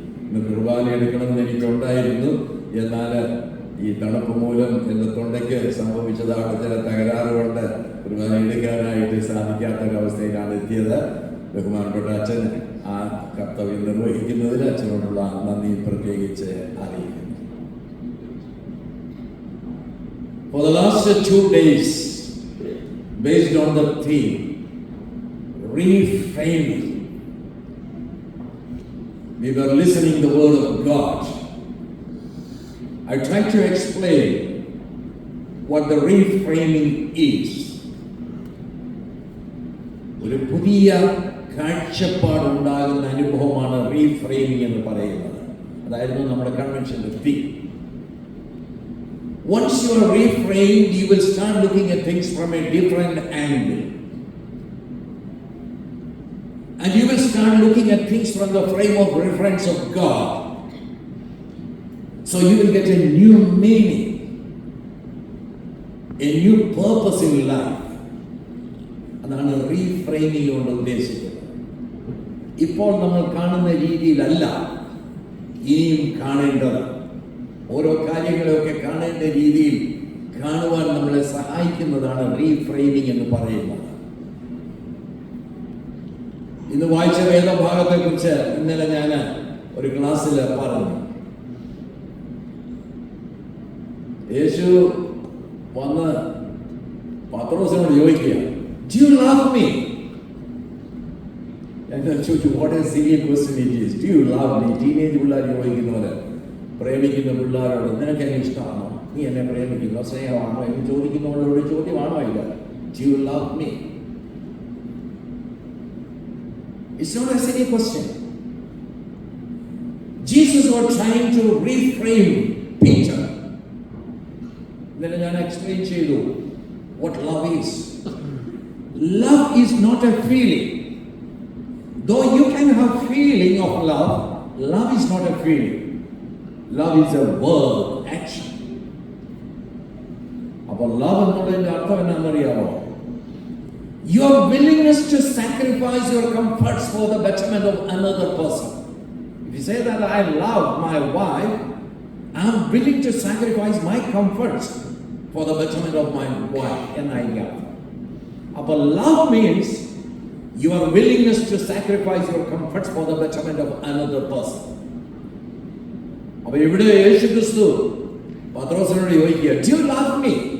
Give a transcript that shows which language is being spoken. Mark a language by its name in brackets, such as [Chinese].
[Malayalam] ഇന്ന് കുർബാന എടുക്കണമെന്ന് എനിക്കുണ്ടായിരുന്നു. എന്നാൽ ഈ തണുപ്പ് മൂലം എൻ്റെ തൊണ്ടയ്ക്ക് സംഭവിച്ചതാണ് ചില തകരാറുകൊണ്ട് കുർബാന എടുക്കാനായിട്ട് സാധിക്കാത്തൊരവസ്ഥയിലാണ് എത്തിയത്. ബഹുമാനപ്പെട്ട അച്ഛൻ ആ കർത്തവ്യം നിർവഹിക്കുന്നതിൽ അച്ഛനോടുള്ള നന്ദി പ്രത്യേകിച്ച് അറിയിക്കുന്നു. [English] For the last 2 days, based on the theme, reframing, we were listening the word of God. I tried to explain what the reframing is. [Malayalam] ഒരു പുതിയ കാഴ്ചപ്പാടുണ്ടാകുന്ന അനുഭവമാണ് റീഫ്രെയിമിംഗ് എന്ന് പറയുന്നത്. അതായിരുന്നു നമ്മുടെ കൺവെൻഷന്റെ theme. Once you are reframed, you will start looking at things from a different angle. And you will start looking at things from the frame of reference of God. So you will get a new meaning, a new purpose in life. അതാണ് reframing കൊണ്ട് ഉദ്ദേശിക്കുന്നത്. ഇപ്പോൾ നമ്മൾ കാണുന്ന രീതിയിലല്ല ഇനിയും കാണേണ്ടത്. ഓരോ കാര്യങ്ങളെയൊക്കെ കാണേണ്ട രീതിയിൽ കാണുവാൻ നമ്മളെ സഹായിക്കുന്നതാണ് റീഫ്രെയിമിംഗ് എന്ന് പറയുന്നത്. ഇന്ന് വായിച്ച വേദഭാഗത്തെ കുറിച്ച് ഇന്നലെ ഞാൻ ഒരു ക്ലാസ്സിൽ പറഞ്ഞു. യേശു വന്ന് പത്രോസിനോട് ചോദിക്കുക, [English] Do you love me? And then [Malayalam] ചോദിച്ചു, [English] what a silly question it is. Do you love me? [Malayalam] Teenage പിള്ളേർ ചോദിക്കുന്നവര്, പ്രേമിക്കുന്ന പിള്ളേരോട് നിനക്ക് എന്നെ ഇഷ്ടമാണോ, നീ എന്നെ പ്രേമിക്കുന്നോ, സ്നേഹമാണോ എന്ന് ചോദിക്കുന്നവരോട് ചോദ്യമാണോ ഇല്ല. [English] Do you love me? It's not a silly question. Jesus was trying to reframe Peter. Then I explain [Malayalam] ചെയ്തു [English] what love is. Love is not a feeling. Though you can have feeling of love, love is not a feeling. Love is a word, action. [Malayalam] അപ്പോൾ love എന്നതിന്റെ അർത്ഥം എന്താണെന്നറിയാമോ? [English] Your willingness to sacrifice your comforts for the betterment of another person. you say that I love my wife, I'm willing to sacrifice my comforts for the betterment of my wife. But love means your willingness to sacrifice your comforts for the betterment of another person. [Malayalam] അപ്പോൾ ഇവിടെ യേശു ക്രിസ്തു പത്രോസിനോട് ചോദിക്കുക, [English] do you love me?